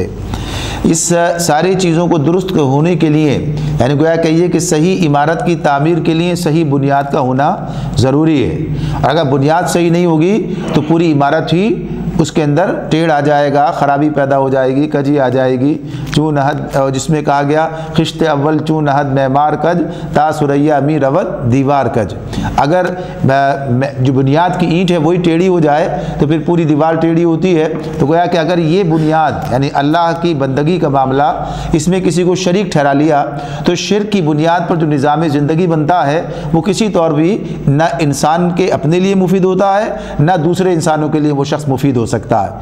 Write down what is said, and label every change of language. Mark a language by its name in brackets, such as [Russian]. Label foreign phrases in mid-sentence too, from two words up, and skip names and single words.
[Urdu] اس ساری چیزوں کو درست ہونے کے لیے یعنی گویا کہیے کہ صحیح عمارت کی تعمیر کے لیے صحیح بنیاد کا ہونا ضروری ہے، اور اگر بنیاد صحیح نہیں ہوگی تو پوری عمارت ہی اس کے اندر ٹیڑھ آ جائے گا، خرابی پیدا ہو جائے گی، کجی آ جائے گی۔ [Persian] چون نہد [Urdu] جس میں کہا گیا [Persian] خشت اول چون نہد معمار کج تا سریا می روت دیوار کج۔ [Urdu] اگر جو بنیاد کی اینٹ ہے وہی ٹیڑھی ہو جائے تو پھر پوری دیوار ٹیڑھی ہوتی ہے۔ تو گویا کہ اگر یہ بنیاد یعنی اللہ کی بندگی کا معاملہ اس میں کسی کو شریک ٹھہرا لیا تو شرک کی بنیاد پر جو نظام زندگی بنتا ہے وہ کسی طور بھی نہ انسان کے اپنے لیے مفید ہوتا ہے نہ دوسرے انسانوں کے لیے وہ شخص مفید ہو سکتا ہے۔